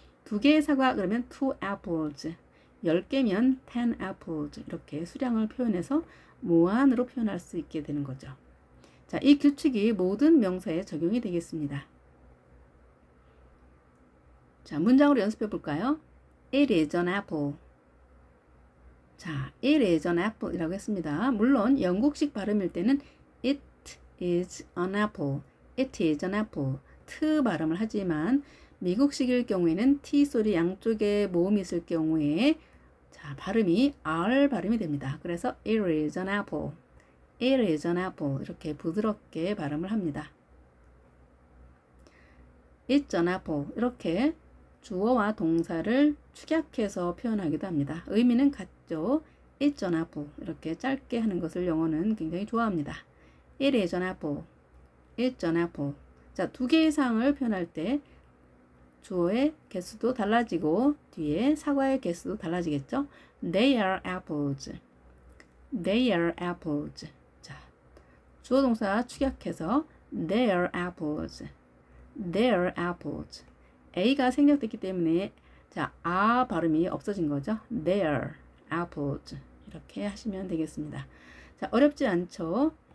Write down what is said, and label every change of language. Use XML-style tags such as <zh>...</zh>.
<ko>두 개의 사과 그러면 2 apples. 10개면 10 apples. 이렇게 수량을 표현해서 무한으로 표현할 수 있게 되는 거죠. 자, 이 규칙이 모든 명사에 적용이 되겠습니다. 자, 문장으로 연습해 볼까요?</ko> <en>It is an apple.</en> <ko>자, it is an apple 이라고 했습니다. 물론 영국식 발음일 때는 it is an apple, it is an apple 트 발음을 하지만 미국식일 경우에는 t 소리 양쪽에 모음이 있을 경우에 자, 발음이 r 발음이 됩니다. 그래서 it is an apple, it is an apple 이렇게 부드럽게 발음을 합니다. It's an apple 이렇게 주어와 동사를 축약해서 표현하기도 합니다. 의미는 같죠. It's an apple 이렇게 짧게 하는 것을 영어는 굉장히 좋아합니다.</ko> <en>It is an apple, it's an apple.</en> <ko>자, 두 개 이상을 표현할 때 주어의 개수도 달라지고 뒤에 사과의 개수도 달라지겠죠.</ko> <en>They are apples, they are apples.</en> <ko>자, 주어 동사 축약해서 They are apples, they are apples. A가 생략됐기 때문에 자, 아 발음이 없어진 거죠.</ko> <en>Their apples.</en> <ko>이렇게 하시면 되겠습니다. 자, 어렵지 않죠?</ko>